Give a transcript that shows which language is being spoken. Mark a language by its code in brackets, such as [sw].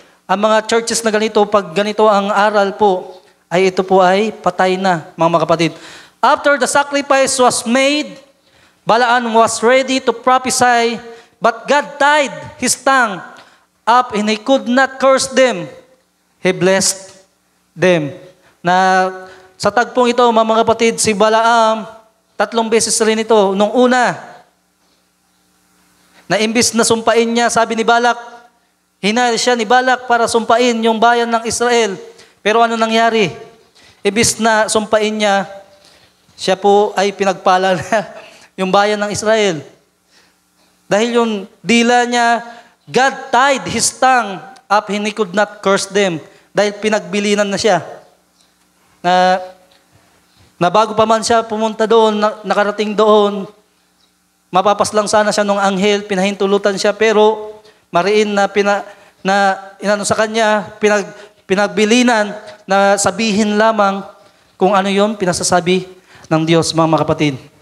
[tl] Ang mga churches na ganito, pag ganito ang aral po, ay ito po ay patay na, mga kapatid. [en] After the sacrifice was made, Balaam was ready to prophesy, but God tied his tongue up and he could not curse them. He blessed them. [tl] Na sa tagpong ito, mga kapatid, si Balaam, 3 beses rin ito. Nung una, na imbis na sumpain niya, sabi ni Balak, hinayal siya ni Balak para sumpain yung bayan ng Israel. Pero ano nangyari? Imbis na sumpain niya, siya po ay pinagpala na yung bayan ng Israel. Dahil yung dila niya, [en] God tied his tongue up and he could not curse them. [tl] Dahil pinagbilinan na siya. Na bago pa man siya pumunta doon, nakarating doon, mapapaslang sana siya nung anghel, pinahintulutan siya, pero mariin na inano sa kanya, pinagbilinan na sabihin lamang kung ano yon pinasasabi ng Diyos, mga kapatid.